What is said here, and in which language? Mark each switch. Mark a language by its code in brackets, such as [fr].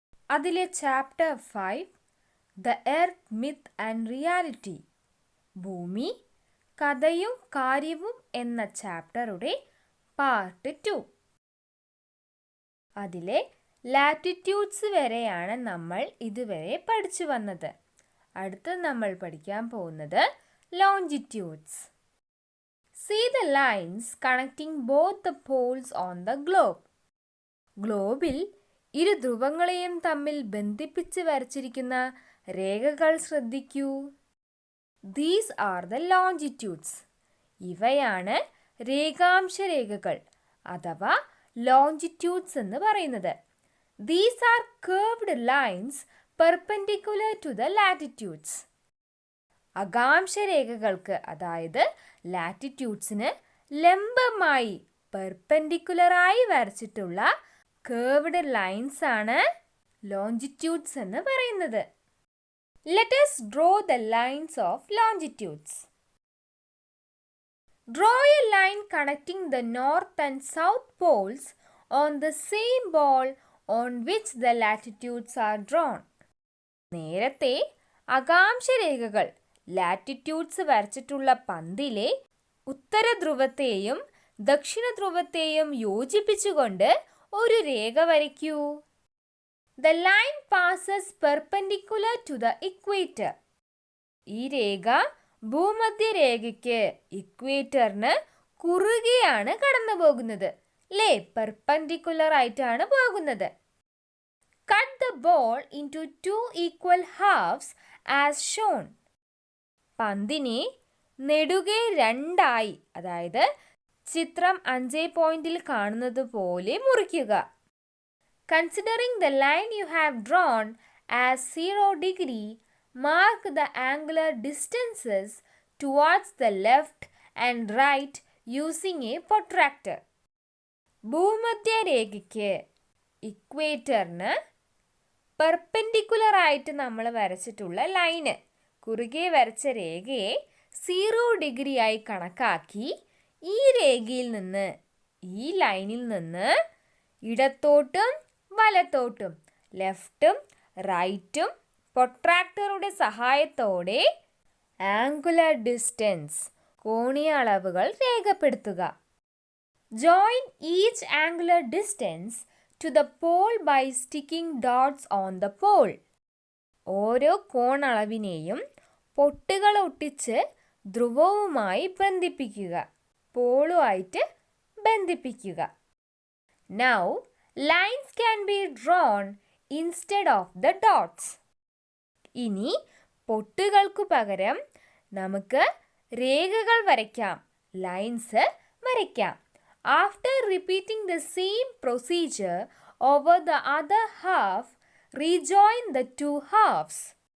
[ml] അതിലെ chapter 5 the earth myth and reality, ഭൂമി കഥയും കാര്യവും എന്ന ചാപ്റ്ററുടെ പാർട്ട് 2. അതിലെ ലാറ്റിറ്റ്യൂഡ്സ് വരെയാണ് നമ്മൾ ഇതുവരെ പഠിച്ചു വന്നത്. അടുത്ത് നമ്മൾ പഠിക്കാൻ പോകുന്നത് longitudes. [en] See the lines connecting both the poles on the globe. [ml] ഗ്ലോബിൽ ഇരു ധ്രുവങ്ങളെയും തമ്മിൽ ബന്ധിപ്പിച്ച് വരച്ചിരിക്കുന്ന രേഖകൾ ശ്രദ്ധിക്കൂ. [en] These are the longitudes. [ml] ഇവയാണ് രേഖാംശ രേഖകൾ അഥവാ ലോഞ്ചിറ്റ്യൂഡ്സ് എന്ന് പറയുന്നത്. [en] These are curved lines perpendicular to the latitudes. [ml] അഗാംശ രേഖകൾക്ക് അതായത് ലാറ്റിറ്റ്യൂഡ്സിന് ലംബമായി പെർപെൻഡിക്കുലറായി വരച്ചിട്ടുള്ള curved lines ആണ് ലോഞ്ചിറ്റ്യൂഡ്സ് എന്ന് പറയുന്നത്. [en] Let us draw the lines of longitudes. Draw a line connecting the north and south poles on the same ball on which the latitudes are drawn. [ml] നേരത്തെ അഗാംശ രേഖകൾ latitudes വരച്ചിട്ടുള്ള പന്തിലെ ഉത്തര ധ്രുവത്തെയും ദക്ഷിണ ധ്രുവത്തെയും യോജിപ്പിച്ചുകൊണ്ട് ഒരു രേഖ വരയ്ക്കൂ. [en] The line passes perpendicular to the equator. [ml] ഈ രേഖ ഭൂമധ്യരേഖയ്ക്ക് ഇക്വേറ്ററിന് കുറുകെയാണ് കടന്നു പോകുന്നത്. അല്ലേ, perpendicular ആയിട്ടാണ് പോകുന്നത്. [en] Cut the ball into 2 equal halves as shown. [ml] പന്തിനെ നെടുകെ രണ്ടായി, അതായത് ചിത്രം 5.ൽ കാണുന്നത് പോലെ മുറിക്കുക. [en] Considering the line you have drawn as 0 degree, mark the angular distances towards the left and right using a protractor. [ml] ഭൂമധ്യരേഖയ്ക്ക് ഇക്വേറ്ററിന് perpendicular ആയിട്ട് നമ്മൾ വരച്ചിട്ടുള്ള ലൈന്, കുറുകെ വരച്ച രേഖയെ 0 ഡിഗ്രി ആയി കണക്കാക്കി ഈ രേഖയിൽ നിന്ന്, ഈ ലൈനിൽ നിന്ന് ഇടത്തോട്ടും വലത്തോട്ടും ലെഫ്റ്റും റൈറ്റും പ്രൊട്രാക്ടറുടെ സഹായത്തോടെ ആംഗുലർ ഡിസ്റ്റൻസ് കോണീയ അളവുകൾ രേഖപ്പെടുത്തുക. [en] Join each angular distance to the pole by sticking dots on the pole. [ml] ഓരോ കോണളവിനെയും പൊട്ടുകൾ ഒട്ടിച്ച് ധ്രുവവുമായി ബന്ധിപ്പിക്കുക, പോളുമായിട്ട് ബന്ധിപ്പിക്കുക. [en] Now, lines can be drawn instead of the dots. [ml] ഇനി പൊട്ടുകൾക്കു പകരം നമുക്ക് രേഖകൾ വരയ്ക്കാം, ലൈൻസ് വരയ്ക്കാം. [en] After repeating the same procedure over the other half, rejoin the two halves.